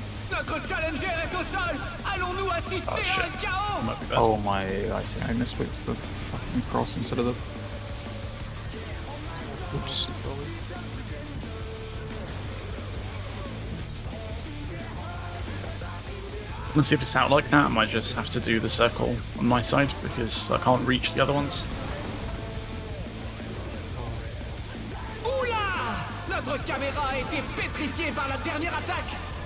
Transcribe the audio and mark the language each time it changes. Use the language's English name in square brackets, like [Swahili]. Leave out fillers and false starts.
[French] Notre challenger est au sol. Allons-nous assister à un chaos? [English] Might be bad. Oh my, I think I misclicked the fucking cross instead of the... Oops. Honestly, if it's out like that, I might just have to do the circle on my side because I can't reach the other ones. [French] Oula! Notre caméra a été pétrifiée par la dernière attaque.